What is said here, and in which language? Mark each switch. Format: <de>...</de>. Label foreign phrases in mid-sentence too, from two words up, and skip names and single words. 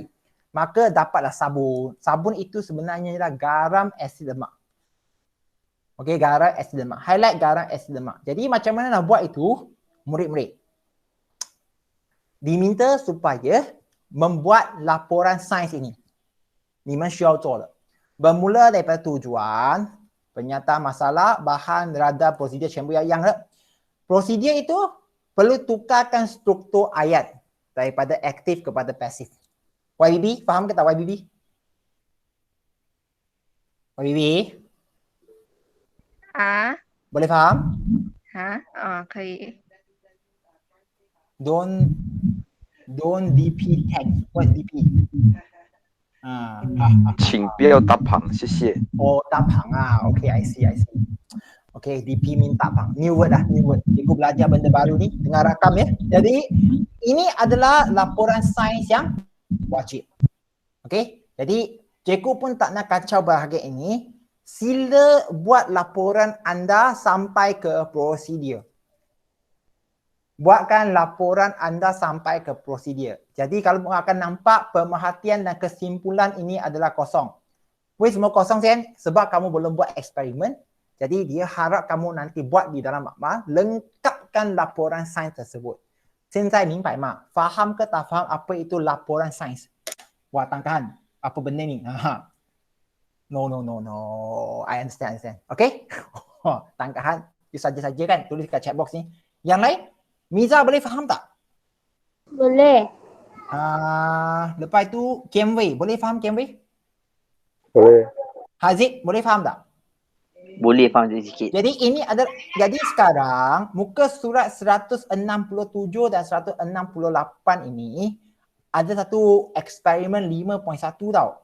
<ms>Maka dapatlah sabun. Sabun itu sebenarnya ialah garam asid lemak. Okey, garam asid lemak. Highlight garam asid lemak. Jadi macam mana nak buat itu? Murid-murid diminta supaya membuat laporan sains ini.</ms> <zh>你们需要做的</zh> <ms>bermula daripada tujuan, penyataan masalah, bahan, rada, prosedur</ms> <zh>全部要一样的。</zh> <ms>Prosedur itu perlu tukarkan struktur ayat daripada aktif kepada pasif. YBB, faham ke tak YBB? YBB? Boleh faham?</ms> <zh>可以。</zh> <en>Don't DP tag. What DP?</en> <zh>请不要搭旁，谢谢。</zh> <en>Oh, tapang Okay, I see. Okay, DP mean tapang. New word.</en> <ms>Cikgu belajar benda baru ni, tengah rakam ya. Jadi, ini adalah laporan sains yang wajib. Okay, jadi cikgu pun tak nak kacau bahagian ini. Sila buat laporan anda sampai ke prosedur. Buatkan laporan anda sampai ke prosedur. Jadi kalau akan nampak pemerhatian dan kesimpulan ini adalah kosong. Why semua kosong Sen? Sebab kamu belum buat eksperimen. Jadi dia harap kamu nanti buat di dalam makmal, lengkapkan laporan sains tersebut.</ms> <zh>现在明白吗?</zh> <ms>Faham ke tak faham apa itu laporan sains? Wah, tangkahan. Apa benda ni?</ms> <en>No. I understand. Okay? Tangkahan.</en> <ms>You saja-saja kan? Tulis kat</ms> <en>chat box</en> <ms>ni. Yang lain? Miza boleh faham tak? Boleh. Lepas itu Camway, boleh faham Camway? Boleh. Haziq, boleh faham tak? Boleh faham sikit. Jadi ini adalah, jadi sekarang muka surat 167 dan 168 ini ada satu eksperimen 5.1 tau.</ms>